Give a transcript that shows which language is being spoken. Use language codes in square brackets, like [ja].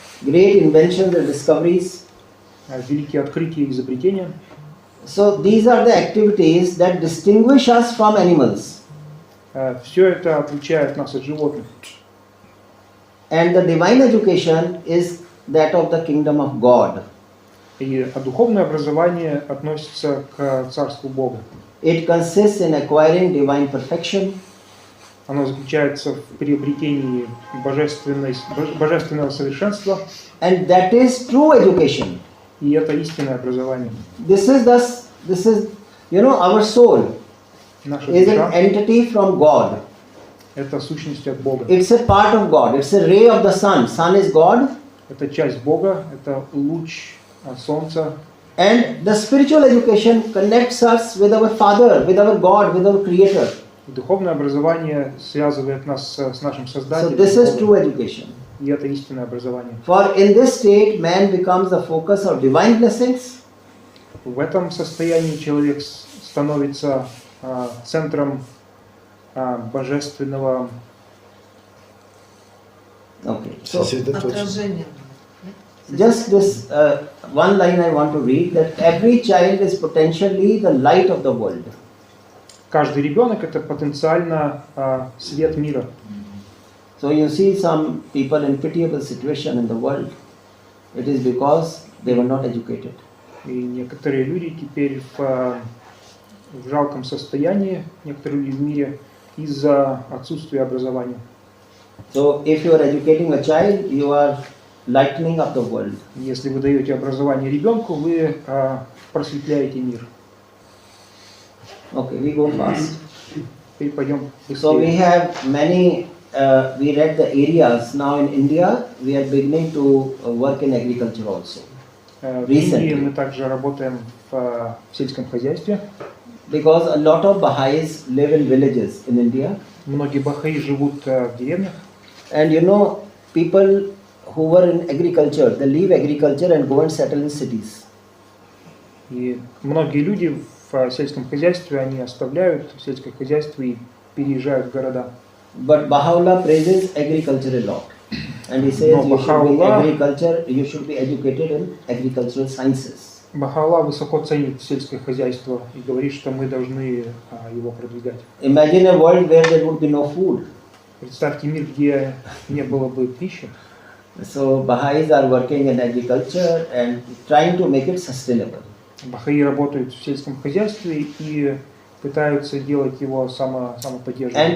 [en] great inventions and discoveries, [ru] великие открытия и изобретения. [en] So these are the activities that distinguish us from animals. [ru] Все это отличает нас от животных. [en] And the divine education is that of the kingdom of God. [ru] И духовное образование относится к царству Бога. [en] It consists in acquiring divine perfection. [ru] Оно заключается в приобретении божественного совершенства. [en] And that is true education. [ru] И это истинное образование. [en] This is, you know, our soul is an entity from God. [ru] Это сущность от Бога. [en] It's a part of God. It's a ray of the sun. Sun is God. [ru] Это часть Бога. Это луч солнца. [en] And the spiritual education connects us with our Father, with our God, with our Creator. [ru] Духовное образование связывает нас с нашим Создателем. [en] So this is true education. [ru] И это истинное образование. [en] For in this state, man becomes the focus of divine blessings. [ru] В этом состоянии человек становится центром божественного отражения. [en] Just this one line I want to read, that every child is potentially the light of the world. [ru] Каждый ребенок это потенциально свет мира. [en] So you see some people in pitiable situation in the world. It is because they were not educated. [ru] И некоторые люди теперь в жалком состоянии, некоторые люди в мире из-за отсутствия образования. [en] So if you are educating a child, you are lightening up the world. [ru] Если вы даете образование ребенку, вы просветляете мир. [en] Okay, we go fast. [ru] Теперь пойдем быстрее. [en] So we have many. We read the areas. Now in India, we are beginning to work in agriculture also. [ru] В Индии мы также работаем в сельском хозяйстве. [en] Because a lot of Baha'is live in villages in India. [ru] Многие бахаи живут в деревнях. [en] And you know, people who were in agriculture, they leave agriculture and go and settle in cities. [ru] И многие люди в сельском хозяйстве, они оставляют сельское хозяйство и переезжают в города. [en] But Baha'u'llah praises agriculture a lot. And he says you should be educated in agricultural sciences. [ru] Баха'у'ллах высоко ценит сельское хозяйство и говорит, что мы должны его продвигать. [en] Imagine a world where there would be no food. [ru] Представьте мир, где не было бы пищи. [en] So Baha'is are working in agriculture and trying to make it sustainable. [ru] Бахаи работают в сельском хозяйстве и пытаются делать его самоподдерживаемым.